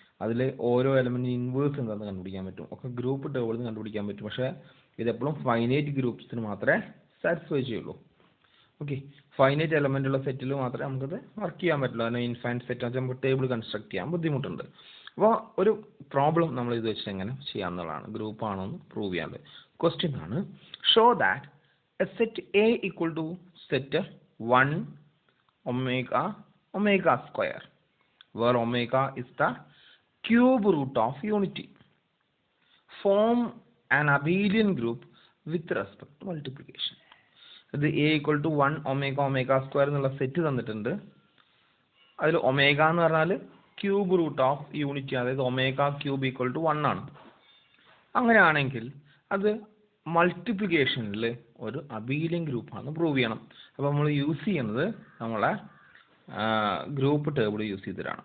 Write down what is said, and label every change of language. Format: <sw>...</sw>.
<ml>അതിൽ ഓരോ element inverse എന്താണെന്ന് കണ്ടുപിടിക്കാൻ പറ്റും. ഒക്കെ ഗ്രൂപ്പ് ടേബിളിൽ നിന്ന് കണ്ടുപിടിക്കാൻ പറ്റും. പക്ഷേ ഇതെപ്പോഴും ഫൈനൈറ്റ് ഗ്രൂപ്പ്സിന് മാത്രമേ സാറ്റിസ്ഫൈ ചെയ്യുള്ളൂ. ഓക്കെ, ഫൈനൈറ്റ് എലമെന്റ് ഉള്ള സെറ്റിൽ മാത്രമേ നമുക്കത് വർക്ക് ചെയ്യാൻ പറ്റുള്ളൂ. അതിന് ഇൻഫൈനൈറ്റ് സെറ്റ് വെച്ചാൽ നമുക്ക് ടേബിൾ കൺസ്ട്രക്ട് ചെയ്യാൻ ബുദ്ധിമുട്ടുണ്ട്. അപ്പോൾ ഒരു പ്രോബ്ലം നമ്മൾ ഇത് വെച്ചിട്ട് എങ്ങനെ ചെയ്യാമെന്നുള്ളതാണ്. ഗ്രൂപ്പ് ആണോ എന്ന് പ്രൂവ് ചെയ്യാനുള്ളത്. ക്വസ്റ്റ്യൻ ആണ്,</ml> <en>Show that a set A equal to set 1 omega square where omega is the cube root of unity form an abelian group with respect to multiplication.</en> <ml>ഇത്</ml> <en>a equal to 1 omega square</en> <ml>എന്നുള്ള set തന്നിട്ടുണ്ട്. അതിൽ omega എന്ന് പറഞ്ഞാൽ cube root of unity, അതായത് omega cube equal to 1 ആണ്. അങ്ങനെയാണെങ്കിൽ അത് മൾട്ടിപ്ലിക്കേഷനിൽ ഒരു അബീലിയൻ ഗ്രൂപ്പാണ് പ്രൂവ് ചെയ്യണം. അപ്പോൾ നമ്മൾ യൂസ് ചെയ്യുന്നത് നമ്മളെ ഗ്രൂപ്പ് ടേബിൾ യൂസ് ചെയ്തിട്ടാണ്.</ml>